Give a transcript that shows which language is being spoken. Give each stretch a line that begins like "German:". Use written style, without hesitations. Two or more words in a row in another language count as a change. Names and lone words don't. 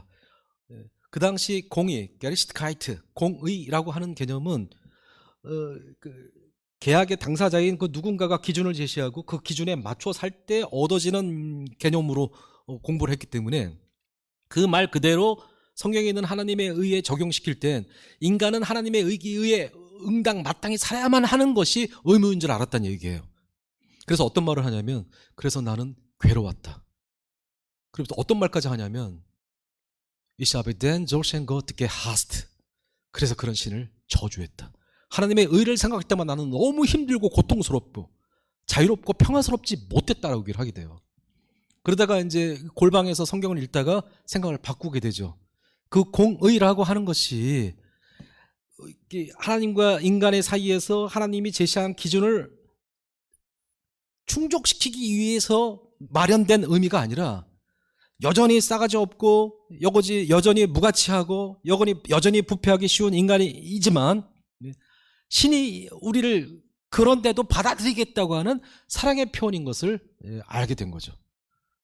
Korean: 그 당시 공의, 게리슈트카이트, 공의라고 하는 개념은 계약의 당사자인 그 누군가가 기준을 제시하고 그 기준에 맞춰 살 때 얻어지는 개념으로 공부를 했기 때문에 그 말 그대로 성경에 있는 하나님의 의에 적용시킬 땐 인간은 하나님의 의에 응당 마땅히 살아야만 하는 것이 의무인 줄 알았다는 얘기예요. 그래서 어떤 말을 하냐면 그래서 나는 괴로웠다. 그래서 어떤 말까지 하냐면
German: Ich habe den solchen Gott gehasst.
Korean: 그래서 그런 신을 저주했다. 하나님의 의를 생각할 때만 나는 너무 힘들고 고통스럽고 자유롭고 평화스럽지 못했다라고 얘기를 하게 돼요. 그러다가 이제 골방에서 성경을 읽다가 생각을 바꾸게 되죠. 그 공의라고 하는 것이 하나님과 인간의 사이에서 하나님이 제시한 기준을 충족시키기 위해서 마련된 의미가 아니라 여전히 싸가지 없고 여전히 무가치하고 여전히 부패하기 쉬운 인간이지만 신이 우리를 그런데도 받아들이겠다고 하는 사랑의 표현인 것을 알게 된 거죠.